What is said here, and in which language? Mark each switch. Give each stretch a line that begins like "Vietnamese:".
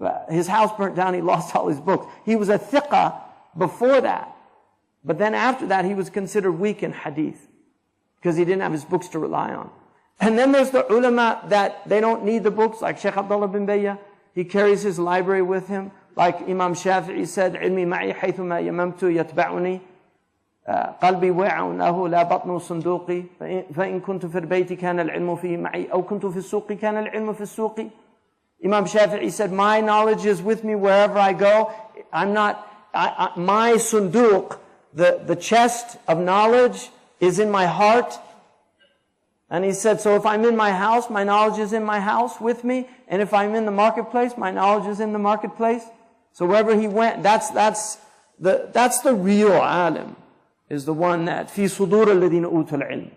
English: His house burnt down, he lost all his books. He was a thiqah before that. But then after that, he was considered weak in hadith, because he didn't have his books to rely on. And then there's the ulama that they don't need the books, like Shaykh Abdullah bin Bayyah. He carries his library with him. Like Imam Shafi'i said,
Arabic: علمي معي حيثما يممت يتبعني قلبي وعى له لا بطن صندوقي فإن كنت في البيت كان العلم فيه معي أو كنت في السوق كان العلم في السوق.
English: Imam Shafi'i said, my knowledge is with me wherever I go. My sunduq, the chest of knowledge, is in my heart. And he said, so if I'm in my house, my knowledge is in my house with me. And if I'm in the marketplace, my knowledge is in the marketplace. So wherever he went, that's the real alim, is the one that fi sudur alladhina utul ilm.